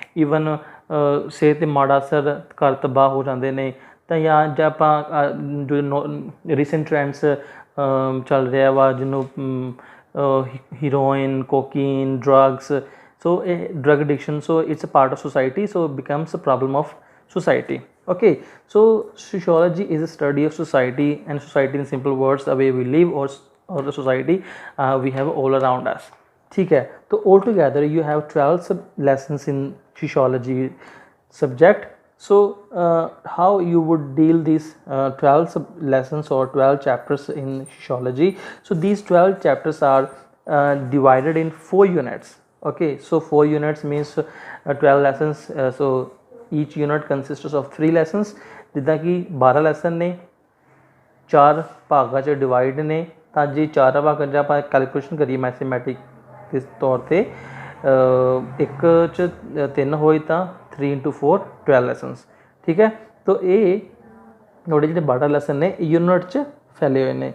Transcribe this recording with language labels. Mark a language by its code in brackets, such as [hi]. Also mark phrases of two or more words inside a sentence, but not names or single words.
[pa] ਈਵਨ ਸਿਹਤ 'ਤੇ ਮਾੜਾ ਅਸਰ, ਘਰ ਤਬਾਹ ਹੋ ਜਾਂਦੇ ਨੇ। ਤਾਂ ਜਾਂ ਆਪਾਂ ਜੋ [en] recent trends [pa] ਚੱਲ ਰਿਹਾ ਵਾ ਜਿਹਨੂੰ ਹੀਰੋਇਨ, ਕੋਕੀਨ, ਡਰੱਗਸ, ਸੋ ਇਹ [en] drug addiction, so it's a part of society, so it becomes a problem of society. Okay, so sociology is a study of society, and society in simple words the way we live or the society we have all around us. [hi] ठीक है, तो [en] all together you have 12 lessons in sociology subject. So how you would deal these 12 lessons or 12 chapters in sociology? So these 12 chapters are divided in 4 units. Okay, so 4 units means 12 lessons, so each unit consists of 3 lessons. [pa] ਜਿੱਦਾਂ ਕਿ 12 ਲੈਸਨ ਨੇ, 4 ਭਾਗਾਂ 'ਚ ਡਿਵਾਈਡ ਨੇ, ਤਾਂ ਜੇ 4 ਭਾਗਾਂ 'ਚ ਆਪਾਂ ਕੈਲਕੂਲੇਸ਼ਨ ਕਰੀਏ ਮੈਥਮੈਟਿਕ ਦੇ ਤੌਰ 'ਤੇ, ਇੱਕ 'ਚ 3 ਹੋਏ ਤਾਂ 3 into 4 12 ਲੈਸਨਸ। ਠੀਕ ਹੈ, ਤਾਂ ਇਹ ਤੁਹਾਡੇ ਜਿਹੜੇ 12 ਲੈਸਨ ਨੇ ਯੂਨਿਟ 'ਚ ਫੈਲੇ ਹੋਏ ਨੇ।